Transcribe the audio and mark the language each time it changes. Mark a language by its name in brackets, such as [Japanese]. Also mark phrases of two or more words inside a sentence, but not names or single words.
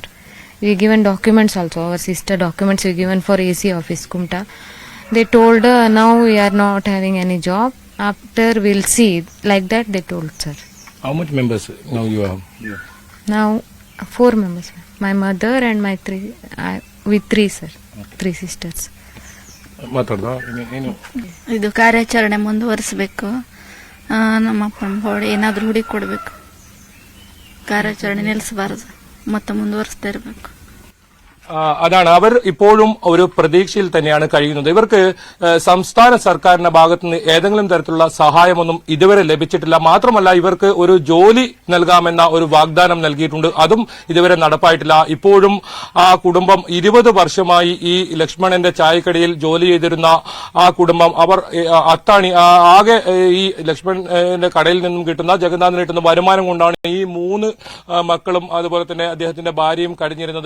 [English] We given documents also. Our sister documents we given for AC office, Kumta. They told now we are not having any job. After we'll see. Like that they told, sir. How much members now you have? Yeah. Now 4 members. My mother and my 3, with 3, sir. 3 sisters. [Kannada] ಮಾತಾಡ್ದ ಏನು? ಇದು ಕಾರ್ಯಾಚರಣೆ ಮುಂದುವರಿಸಬೇಕು. ನಮ್ಮ ಅಪ್ಪನ ಬಾಡಿ ಏನಾದರೂ ಹುಡಿ ಕೊಡಬೇಕು. ಕಾರ್ಯಾಚರಣೆ ನಿಲ್ಲಿಸಬಾರದು, ಮತ್ತೆ ಮುಂದುವರಿಸ್ತಾ ಇರಬೇಕು. [Malayalam] അതാണ്, അവർ ഇപ്പോഴും ഒരു പ്രതീക്ഷയിൽ തന്നെയാണ് കഴിയുന്നത്. ഇവർക്ക് സംസ്ഥാന സർക്കാരിന്റെ ഭാഗത്തുനിന്ന് ഏതെങ്കിലും തരത്തിലുള്ള സഹായമൊന്നും ഇതുവരെ ലഭിച്ചിട്ടില്ല. മാത്രമല്ല, ഇവർക്ക് ഒരു ജോലി നൽകാമെന്ന ഒരു വാഗ്ദാനം നൽകിയിട്ടുണ്ട്, അതും ഇതുവരെ നടപ്പായിട്ടില്ല. ഇപ്പോഴും ആ കുടുംബം 20 വർഷമായി ഈ ലക്ഷ്മണന്റെ ചായക്കടയിൽ ജോലി ചെയ്തിരുന്ന ആ കുടുംബം, അവർ അത്താണി ആകെ ഈ ലക്ഷ്മണന്റെ കടയിൽ നിന്നും കിട്ടുന്ന, ജഗന്നാഥിന് കിട്ടുന്ന വരുമാനം കൊണ്ടാണ് ഈ 3 മക്കളും അതുപോലെ തന്നെ അദ്ദേഹത്തിന്റെ ഭാര്യയും കഴിഞ്ഞിരുന്നത്.